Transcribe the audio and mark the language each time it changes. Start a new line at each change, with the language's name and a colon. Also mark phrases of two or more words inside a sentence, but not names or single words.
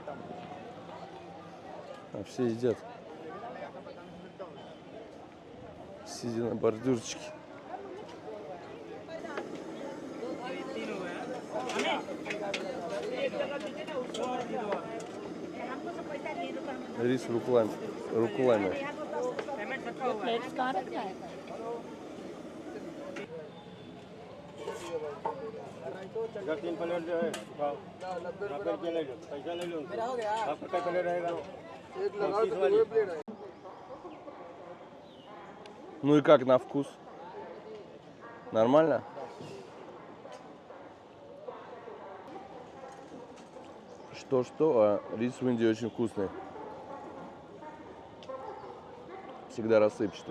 Russian: А все едят. Сидя на бордюрчике. Рис руками.
Hindi: प्लेट्स कहाँ रखना है इधर 3 प्लेट जो है उठाओ करके ले लो पैसा ले लो आपका क्या प्लेट रहेगा एक लगा दो प्लेट है
Russian: Ну и как на вкус? Нормально? Что-что, а рис в Индии очень вкусный. Всегда рассыпчатый.